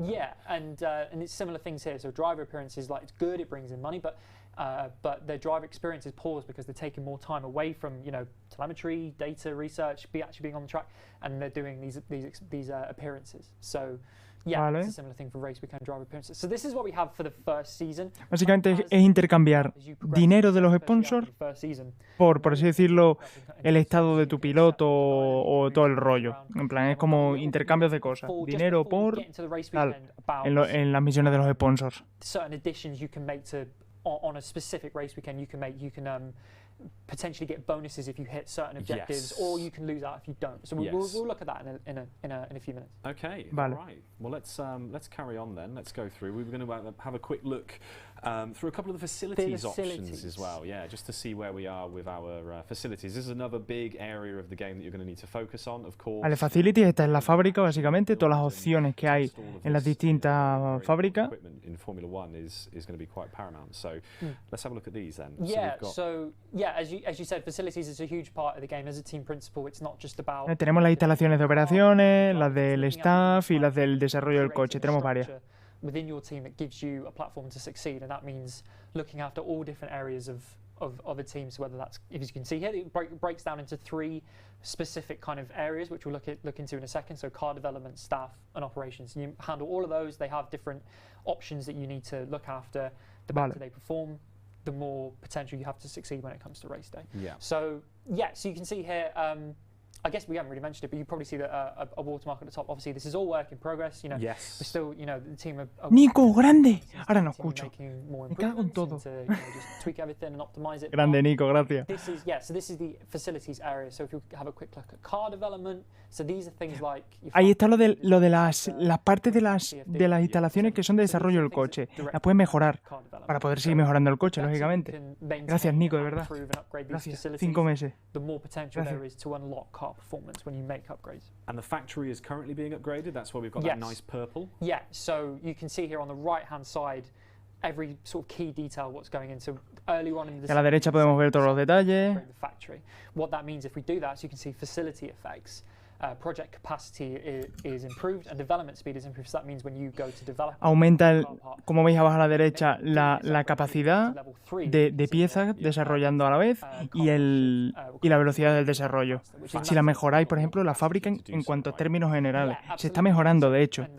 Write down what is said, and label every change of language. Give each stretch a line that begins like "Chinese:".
English: Yeah, and it's similar things here. So driver appearances, like, it's good, it brings in money, but their driver experience is paused because they're taking more time away from, you know, telemetry, data research, actually being on the track, and they're doing these appearances. So yeah, it's a similar thing for race weekend driver appearances. So this is what we have for the first season.
Spanish: Básicamente es intercambiar dinero de los sponsors por así decirlo, el estado de tu piloto o todo el rollo. En plan, es como intercambios de cosas. Dinero por tal, en las misiones de los sponsors.
English: Certain additions you can make to on a specific race weekend. You can potentially get bonuses if you hit certain objectives, or you can lose out if you don't. So we'll look at that in a few minutes. Okay,
Spanish: vale.
English: Right. Well, let's carry on then. Let's go through. We were going to have a quick look through a couple of the facilities options as well. Yeah, just to see where we are with our facilities. This is another big area of the game that you're going to need to focus on, of course.
Spanish: Vale, facilities, esta es la fábrica básicamente, todas las opciones que hay en las distintas fábricas.
English: In Formula One is going to be quite paramount. So let's have a look at these then. Yeah. As you said, facilities is a huge part of the game. As a team principal, it's not just about.
Spanish: Tenemos las instalaciones de operaciones, las del staff y las del desarrollo del coche. Tenemos varias.
English: Within your team, it gives you a platform to succeed, and that means looking after all different areas of a team. So whether that's, if you can see here, it breaks down into 3 specific kind of areas, which we'll look into in a second. So car development, staff, and operations. You handle all of those. They have different options that you need to look after. The better they perform, the more potential you have to succeed when it comes to race day. Yeah. So you can see here. I guess we haven't really mentioned it, but you probably see a watermark at the top. Obviously, this is all work in progress. You know, we're still, you know, the team are
Spanish: Nico, grande. Ahora no escucho. Me cago en todo.
English: just tweak everything and optimize it.
Spanish: Grande, Nico, gracias.
English: So this is the facilities area. So if you have a quick look at car development, so these are things like.
Spanish: Ahí está lo de las partes de las instalaciones que son de desarrollo del coche. Las puedes mejorar para poder seguir mejorando el coche, lógicamente. Gracias, Nico, de verdad. Gracias. 5 meses.
English: The more potential there is to unlock car performance when you make upgrades. And the factory is currently being upgraded. That's why we've got that nice purple. Yeah, so you can see here on the right hand side every sort of key detail what's going into early on in the
Spanish: a la derecha podemos ver todos los detalles.
English: The factory. What that means if we do that, so you can see facility effects. project capacity is improved and development speed is improved. So that means when you go to develop,
Spanish: Aumenta, como veis abajo a la derecha, la capacidad de piezas desarrollando a la vez y la velocidad del desarrollo. Si la mejoráis, por ejemplo, la fábrica en cuanto a términos generales. Se está mejorando, de hecho.